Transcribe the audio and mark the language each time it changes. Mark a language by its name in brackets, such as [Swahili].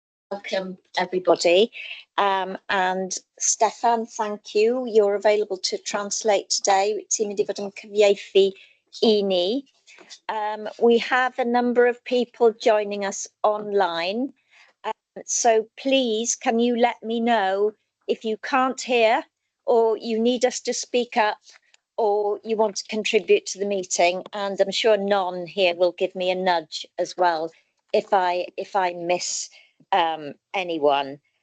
[English] Welcome everybody, and Stefan, thank you. You're available to translate today. [Welsh] Ti'n mynd I fod yn cyfieithu I ni. [English] We have a number of people joining us online, so please can you let me know if you can't hear or you need us to speak up or you want to contribute to the meeting, and I'm sure Non here will give me a nudge as well if I miss anyone.